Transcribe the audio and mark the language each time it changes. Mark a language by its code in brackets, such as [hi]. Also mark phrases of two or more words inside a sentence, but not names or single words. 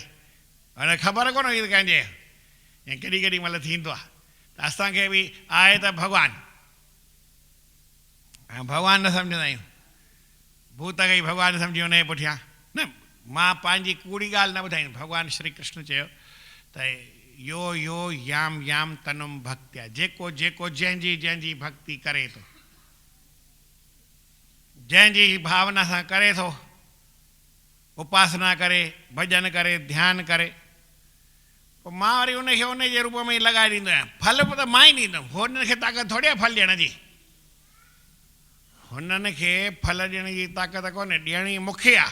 [sd] हुन ख़बर कोन हुई त कंहिंजे, ऐं केॾी केॾी महिल थींदो आहे। त असांखे बि आहे त भॻवानु, ऐं भॻवानु न सम्झंदा आहियूं, भूत खे ई भॻवानु सम्झी हुन जे पुठियां। न, मां पंहिंजी कूड़ी ॻाल्हि न ॿुधाईंदुमि। भॻवानु श्री कृष्ण चयो त [sa] यो यो याम याम तनुम भक्त्या, [sd] जेको जेको जंहिंजी जंहिंजी भक्ति करे थो, जंहिंजी भावना सां करे थो, उपासना करे, भॼन करे, ध्यानु करे, पोइ मां वरी उनखे उन जे रूप में ई लॻाए ॾींदो आहियां। फल बि त मां ई ॾींदुमि, हुननि खे ताक़त थोरी आहे फल ॾियण जी। हुननि खे फल ॾियण जी ताक़त कोन्हे, ॾियणी मूंखे आहे।